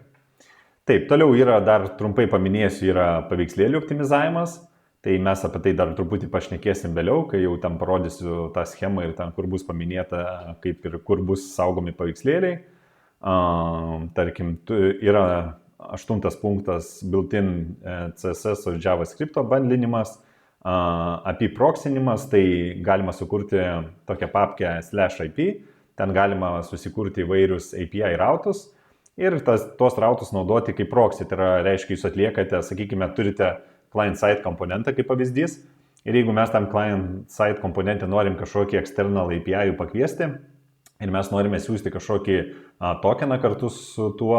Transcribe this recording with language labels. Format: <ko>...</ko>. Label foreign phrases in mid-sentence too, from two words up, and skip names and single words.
<lt>Taip, toliau yra, dar trumpai paminėsiu, yra paveikslėlių optimizavimas. Tai mes apie tai dar truputį pašnekėsim vėliau, kai jau ten parodysiu tą schemą ir ten, kur bus paminėta, kaip ir kur bus saugomi paveikslėliai. Tarkim, yra 8 punktas</lt> <en>built-in CSS</en> <lt>ir JavaScript bandlinimas, apiproxinimas, tai galima sukurti tokią papkę /IP, ten galima susikurti įvairius API rautus ir tuos rautus naudoti kaip proxy, tai yra, reiškia, jūs atliekate, sakykime, turite client-side komponentą kaip pavyzdys ir jeigu mes tam client-side komponentę norim kažkokį</lt> <en>external API</en> <lt>pakviesti ir mes norime siūsti kažkokį tokeną kartu su</lt>